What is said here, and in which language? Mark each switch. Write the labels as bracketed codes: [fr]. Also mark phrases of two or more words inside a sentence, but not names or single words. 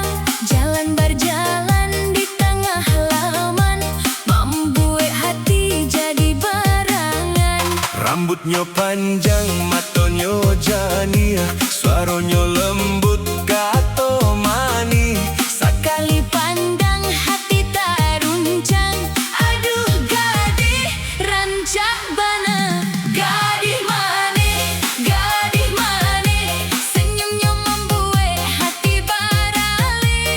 [id] Jalan berjalan di tengah halaman, membuat hati jadi berangan. Rambutnya panjang, matanya jani, suaranya lembut, [min] kato mani. [id] Sekali pandang hati teruncang. Aduh gadis [min] rancak bana, [id] gadis manis, senyumnya membuat hati beralih.